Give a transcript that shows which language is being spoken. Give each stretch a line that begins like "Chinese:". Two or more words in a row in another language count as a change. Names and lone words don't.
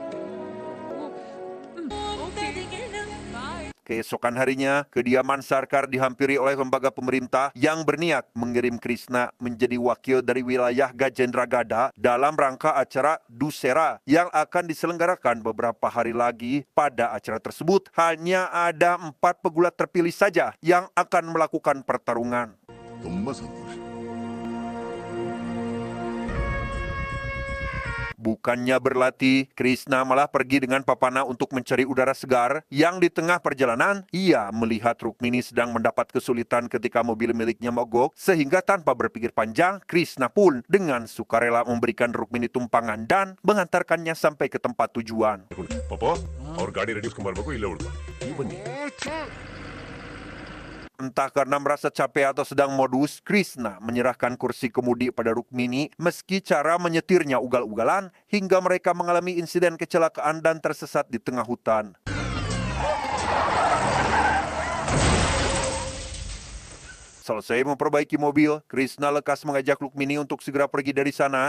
Indonesian: Keesokan harinya, kediaman Sarkar dihampiri oleh lembaga pemerintah yang berniat mengirim Krishna menjadi wakil dari wilayah Gajendragada dalam rangka acara Dussehra yang akan diselenggarakan beberapa hari lagi. Pada acara tersebut, hanya ada 4 pegulat terpilih saja yang akan melakukan pertarungan.
Kannada: ತುಂಬ ಸಂತೋಷ
Indonesian: Bukannya berlatih, Krishna malah pergi dengan Papana untuk mencari udara segar. Yang di tengah perjalanan, ia melihat Rukmini sedang mendapat kesulitan ketika mobil miliknya mogok, sehingga tanpa berpikir panjang, Krishna pun dengan sukarela memberikan Rukmini tumpangan dan mengantarkannya sampai ke tempat tujuan.
Kannada: ಪಾಪ ಅವ್ರ ಗಾಡಿ ರೆಡಿ ಬರ್ಬೇಕು ಇಲ್ಲೇ ಉಳ್ಕೊ ನೀವು ಬನ್ನಿ
Indonesian: Entah karena merasa capek atau sedang modus, Krishna menyerahkan kursi kemudi pada Rukmini meski cara menyetirnya ugal-ugalan hingga mereka mengalami insiden kecelakaan dan tersesat di tengah hutan. Selesai memperbaiki mobil, Krishna lekas mengajak Rukmini untuk segera pergi dari sana.